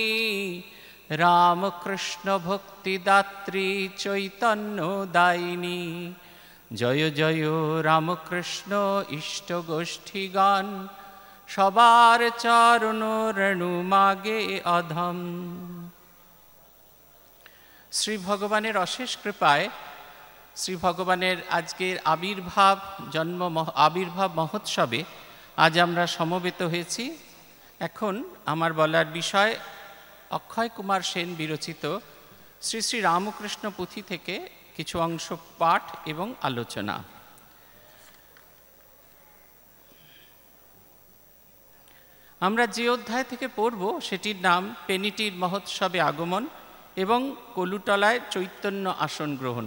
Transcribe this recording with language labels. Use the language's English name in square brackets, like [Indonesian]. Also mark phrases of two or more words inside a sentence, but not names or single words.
[Bangla] রামকৃষ্ণ ভক্তিদাত্রী চৈতন্যদায়িনী জয় জয় রামকৃষ্ণ ইষ্টগোষ্ঠীগান সবার চরণ রেণু মাগে অধম। শ্রী ভগবানের অশেষ কৃপায় শ্রী ভগবানের আজকের আবির্ভাব মহোৎসবে আজ আমরা সমবেত হয়েছি। এখন আমার বলার বিষয় অক্ষয় কুমার সেন বিরচিত শ্রী শ্রী রামকৃষ্ণ পুঁথি থেকে কিছু অংশ পাঠ এবং আলোচনা। আমরা যে অধ্যায় থেকে পড়ব সেটির নাম পেনিটির মহোৎসবে আগমন এবং কলুটলায় চৈতন্য আসন গ্রহণ।